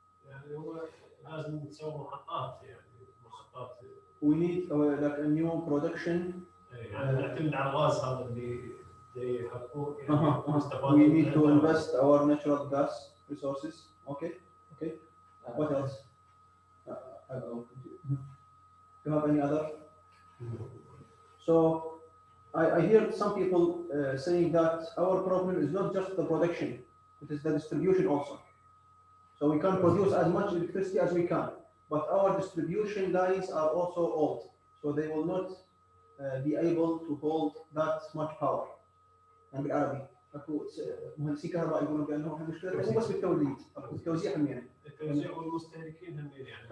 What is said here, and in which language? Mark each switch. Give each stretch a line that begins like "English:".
Arabic: يعني هو لازم نسوي محطات محطات.
English: We need like a new production.
Arabic: يعني نعتمد على الغاز هذا اللي يحرقوه
English: We need to invest our natural gas resources. Okay. What else? I don't know. Do you have any other? So I hear some people saying that our problem is not just the production, it is the distribution also. So we can produce as much electricity as we can, but our distribution lines are also old, so they will not be able to hold that much power.
Arabic: يعني بالعربي اكو مهندسي كهرباء يقولون بانه المشكله مو بس بالتوليد، اكو التوزيع هم يعني. التوزيع والمستهلكين هم يعني.